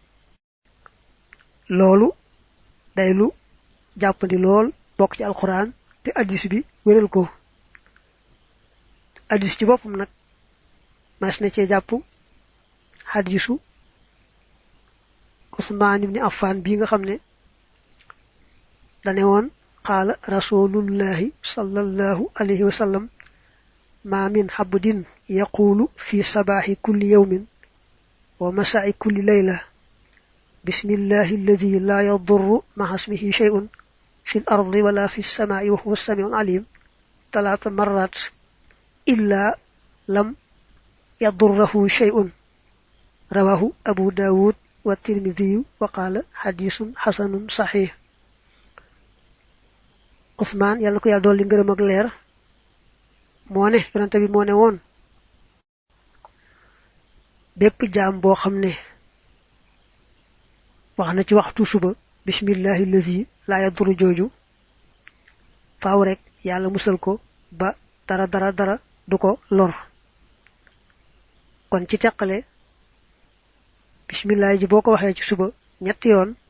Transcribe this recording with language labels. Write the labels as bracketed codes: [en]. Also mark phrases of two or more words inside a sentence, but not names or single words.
[wo] loolu day lu jàppandi lool bokk ci alxuraan te hadiis bi wéral ko hadiis ci boppam nag mas na cee jàpp hadiisu Usmaan ibn Affan bii nga xam ne dane woon [ar] قال رسول الله صلى الله عليه و sallam ما من عبد يقول في صباح كل يوم ومساء كل ليلة بسم الله الذي لا يضر مع اسمه شيء في الأرض ولا في السماء وهو السميع العليم 3 مرات إلا لم يضره شيء رواه أبو داود والترمذي وقال حديث حسن صحيح [wo] Usmaan yàlla ko yàlla dolli ngërëm ak leer moo ne yonente bi moo ne woon bépp jaam boo xam ne wax na ci waxtu suba [ar] بسم الله الذي لا يضر [wo] jooju faaw rek yàlla musal ko ba dara du ko lor kon ci teqale bismillahi ji boo ko waxee ci suba ñetti yoon